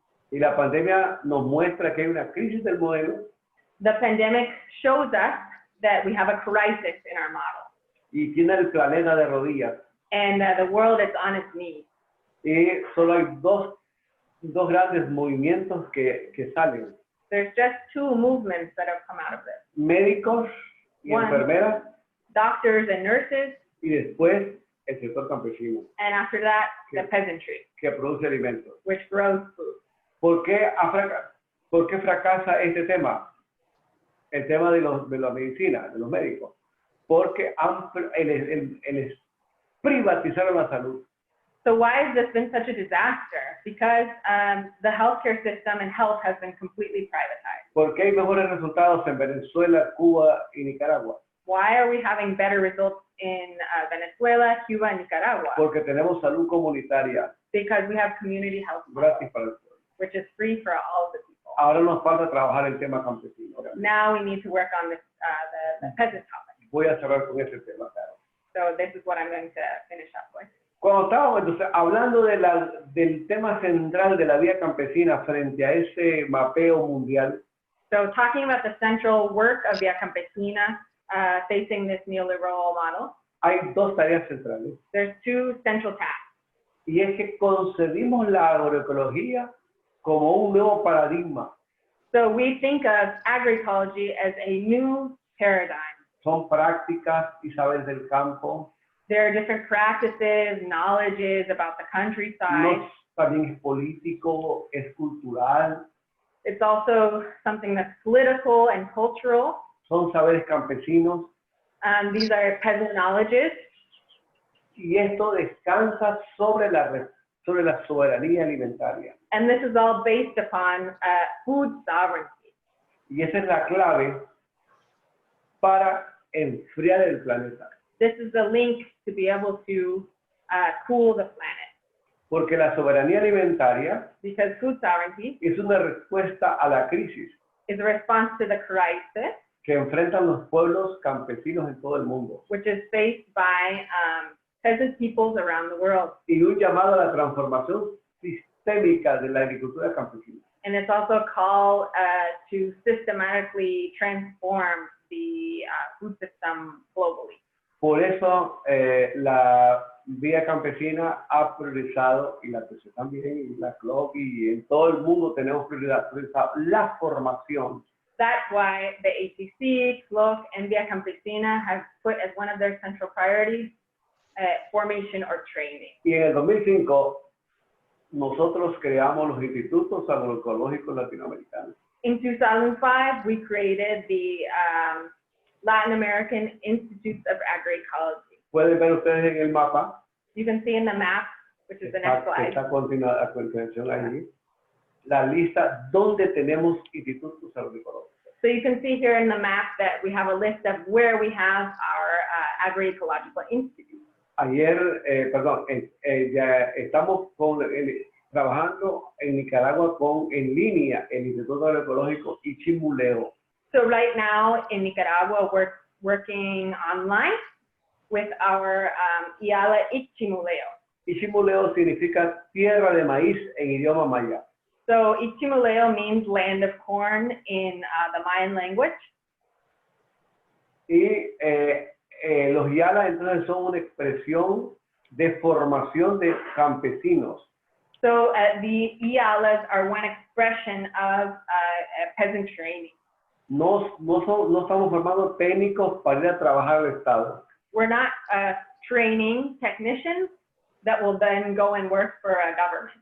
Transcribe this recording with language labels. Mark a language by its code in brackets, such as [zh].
[es] Y la pandemia nos muestra que hay una crisis del modelo [en] The pandemic shows us that we have a crisis in our model, [es] y tiene el planeta de rodillas. [en] and the world is on its knees. [es] Y solo hay dos grandes movimientos que salen. [en] There's just two movements that have come out of this. [es] Médicos y [en] One. [es] enfermeras [en] Doctors and nurses, [es] y después el sector campesino [en] and after that, the Okay. peasantry, [es] que produce alimentos. [en] which grows food. [es] ¿Por qué fracasa este tema? El tema de la medicina, de los médicos. Porque les privatizaron la salud. [en] So why has this been such a disaster? Because the healthcare system and health has been completely privatized. [es] ¿Por qué hay mejores resultados en Venezuela, Cuba y Nicaragua? [en] Why are we having better results in Venezuela, Cuba, and Nicaragua? [es] Porque tenemos salud comunitaria [en] Because we have community health models, [es] gratis para el pueblo. [en] which is free for all of the people. [es] Ahora nos falta trabajar el tema campesino. [en] Now we need to work on this, the peasant topic. [es] Voy a cerrar con este tema, claro. [en] So this is what I'm going to finish up with. [es] Cuando estábamos entonces hablando del tema central de la vía campesina frente a ese mapeo mundial, [en] So talking about the central work of Via Campesina facing this neoliberal model, [es] hay dos tareas centrales. [en] there's two central tasks. [es] Y es que concebimos la agroecología como un nuevo paradigma. [en] So we think of agroecology as a new paradigm. [es] Son prácticas y saberes del campo. [en] There are different practices, knowledges about the countryside. [es] No, también es político, es cultural. [en] It's also something that's political and cultural. [es] Son saberes campesinos. [en] These are peasant knowledges. [es] Y esto descansa sobre la soberanía alimentaria. [en] And this is all based upon food sovereignty. [es] Y esa es la clave para enfriar el planeta. [en] This is the link to be able to cool the planet. [es] Porque la soberanía alimentaria [en] Because food sovereignty [es] es una respuesta a la crisis [en] is a response to the crisis, [es] que enfrentan los pueblos campesinos en todo el mundo. [en] which is faced by peasant peoples around the world. [es] Y un llamado a la transformación sistémica de la agricultura campesina. [en] And it's also a call to systematically transform the food system globally. [es] Por eso la Vía Campesina ha priorizado, y la PC también, y la CLOC, y en todo el mundo tenemos priorizado la formación. [en] That's why the ACC, CLOC, and Via Campesina have put as one of their central priorities formation or training. [es] Y en el 2005, nosotros creamos los institutos agroecológicos latinoamericanos. [en] In 2005, we created the Latin American Institutes of Agroecology. [es] Pueden ver ustedes en el mapa, [en] You can see in the map, which is the next slide. [es] está a continuación ahí, la lista donde tenemos institutos agroecológicos. [en] So you can see here in the map that we have a list of where we have our agroecological institutes. [es] Ayer, ya estamos trabajando en Nicaragua en línea el Instituto Agroecológico Ichimuleo. [en] So right now in Nicaragua, we're working online with our IALA Ichimuleo. [es] Ichimuleo significa tierra de maíz en idioma maya. [en] So Ichimuleo means land of corn in the Mayan language. [es] Y los IALA entonces son una expresión de formación de campesinos. [en] So the IALAs are one expression of peasant training. [es] No estamos formando técnicos para ir a trabajar al Estado. [en] We're not training technicians that will then go and work for a government.